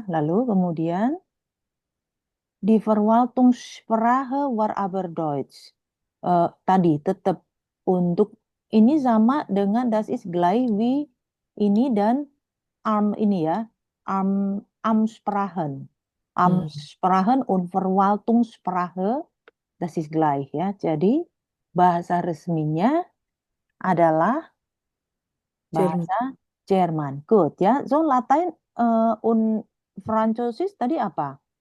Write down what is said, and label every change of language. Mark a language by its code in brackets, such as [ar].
[id] Lalu kemudian [de] die Verwaltungssprache war aber Deutsch. [id] Tadi tetap untuk ini sama dengan [de] das ist gleich wie [id] ini dan ini ya. [de] Am Amtssprachen. hmm, Amtssprachen und Verwaltungssprache das ist gleich ya. [id] Jadi bahasa resminya adalah Jerman. bahasa Jerman. Good ya. [de] So Latein und Französis [id] tadi apa?